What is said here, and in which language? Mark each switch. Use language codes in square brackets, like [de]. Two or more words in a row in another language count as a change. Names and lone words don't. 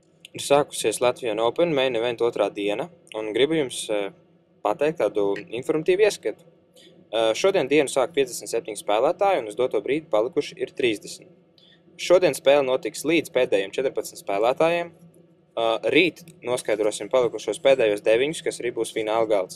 [lv] Ir sākusies Latvian Open main event otrā diena, un gribu jums pateikt tādu informatīvu ieskatu. Šodien dienu sāk 57 spēlētāji, un uz doto brīdi palikuši ir 30. Šodien spēle notiks līdz pēdējiem 14 spēlētājiem. Rīt noskaidrosim palikušos pēdējos 9, kas arī būs fināla galds.